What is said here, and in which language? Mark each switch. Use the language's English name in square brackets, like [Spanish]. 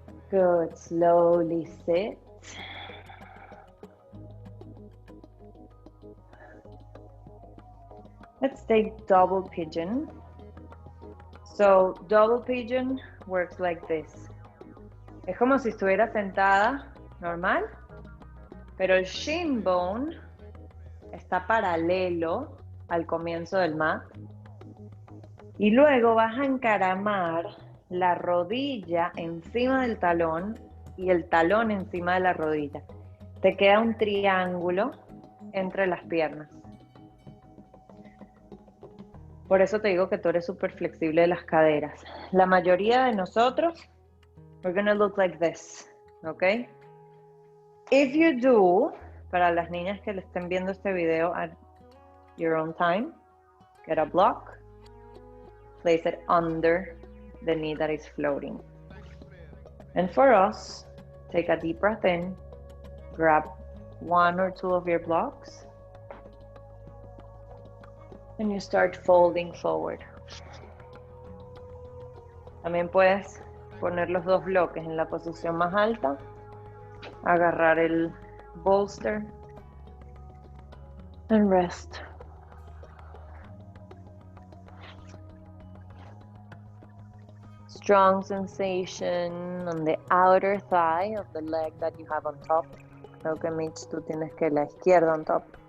[English] Good. Slowly sit. Let's take double pigeon. So double pigeon works like this. [Spanish] Es como si estuviera sentada normal, pero el shin bone está paralelo al comienzo del mat. Y luego vas a encaramar la rodilla encima del talón y el talón encima de la rodilla. Te queda un triángulo entre las piernas. Por eso te digo que tú eres súper flexible de las caderas. La mayoría de nosotros, we're gonna look like this, ¿ok? [English] If you do, para las niñas que le estén viendo este video at your own time, get a block, place it under the knee that is floating. And for us, take a deep breath in, grab one or two of your blocks, and you start folding forward. [Spanish] También puedes poner los dos bloques en la posición más alta, agarrar el bolster, and rest. [English] Strong sensation on the outer thigh of the leg that you have on top. [Spanish] Creo que Mitch, tú tienes que la izquierda on top.